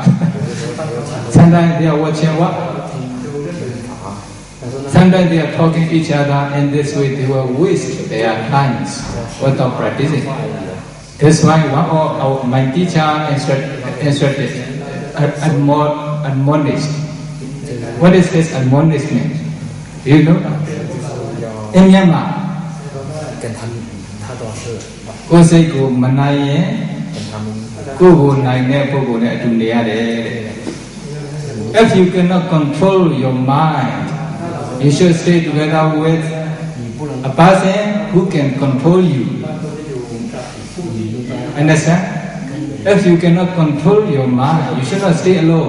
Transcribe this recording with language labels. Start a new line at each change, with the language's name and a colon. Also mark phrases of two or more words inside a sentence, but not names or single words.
English: Sometimes they are watching what? Sometimes they are talking to each other, and this way they will waste their times without practicing. That's why one of my teacher instructed, admonished. What is this admonishment? Do you know? In Myanmar,
Burmese: ကိုယ်စိတ်ကိုမနိုင်ရင်ကိုယ်ကိုနိုင်တဲ့ပုဂ္ဂိုလ်နဲ့အတူနေရတယ်
English: If you cannot control your mind, you should stay together with a person who can control you. Understand? If you cannot control your mind, you should not stay alone.